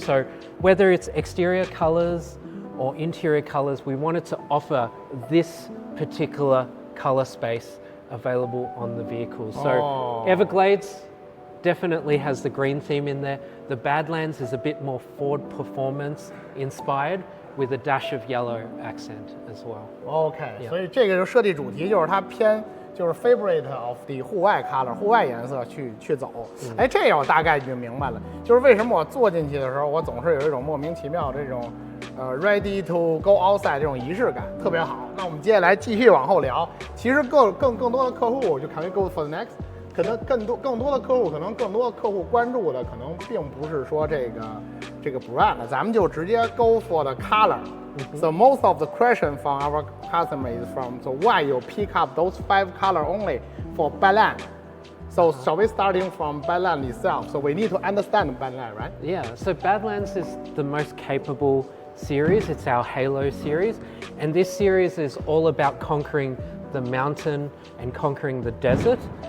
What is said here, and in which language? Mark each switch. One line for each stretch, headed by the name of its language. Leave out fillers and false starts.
English: So whether it's exterior colors or interior colors, we wanted to offer this particular color space available on the vehicle. So Everglades definitely has the green theme in there. The Badlands is a bit more Ford performance inspired with a dash of yellow accent as well.
Chinese: OK， 所以这个就设计主题就是它偏就是
English: favorite of the
Chinese: 户外 color 户外颜色去走。哎，这个我大概就明白了，就是为什么我坐进去的时候，我总是有一种莫名其妙这种
English: ready to go outside
Chinese: 这种仪式感，特别好。那我们接下来继续往后聊。其实更多的客户就
English: can we go for the next？
Chinese: 可能更多的客户，可能更多的客户关注的可能并不是说这个 brand， 咱们就直接
English: go for the color。 So most of the question from our customer is from so why you pick up those 5 color only for Badland? So shall we starting from Badland itself? So we need to understand Badland, right? Yeah. So Badlands is the most capable series. It's our Halo series, and this series is all about conquering the mountain and conquering the desert.